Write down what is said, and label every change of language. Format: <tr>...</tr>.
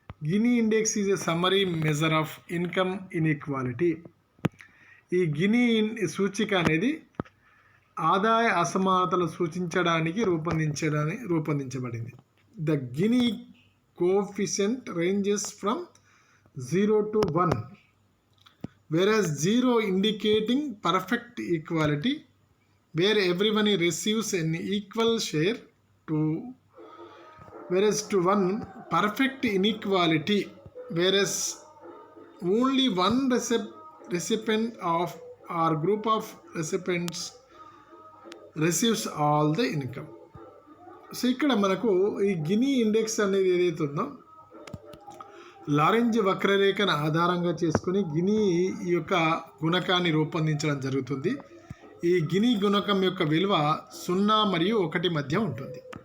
<en>Gini index is a summary measure of income inequality.</en> <te>ఈ guinea సూచిక అనేది ఆదాయ అసమానతలు సూచించడానికి రూపొందించబడింది.</te> <en>The Gini coefficient ranges from 0 to 1, whereas 0 indicating perfect equality where everyone receives an equal share, to whereas to 1 perfect inequality whereas only one recipient of or group of recipients receives all the income.</en> <te>So ఇక్కడ మనకు ఈ guinea index అనేది ఏదైతే ఉందో Lorenz వక్రరేఖను ఆధారంగా చేసుకుని guinea ఈ యొక్క గుణకాన్ని రూపొందించడం జరుగుతుంది. ఈ గినీ గుణకం యొక్క విలువ 0 మరియు 1 మధ్య ఉంటుంది.</te>